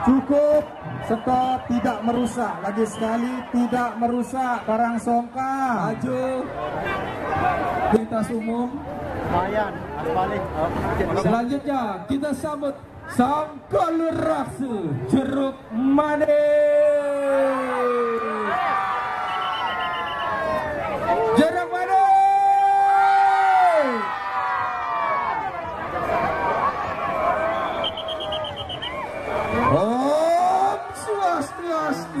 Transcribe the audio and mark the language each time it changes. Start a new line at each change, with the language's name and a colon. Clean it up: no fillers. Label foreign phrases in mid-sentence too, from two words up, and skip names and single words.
Indonesian: Cukup, stop, tidak merusak. Lagi sekali, tidak merusak. Karangsongka maju. Lintas umum. Lumayan, balik. Selanjutnya kita sambut sang Kalurasu Jeruk Manis. Jeruk Manis.
Balinese: Om Swastiastu.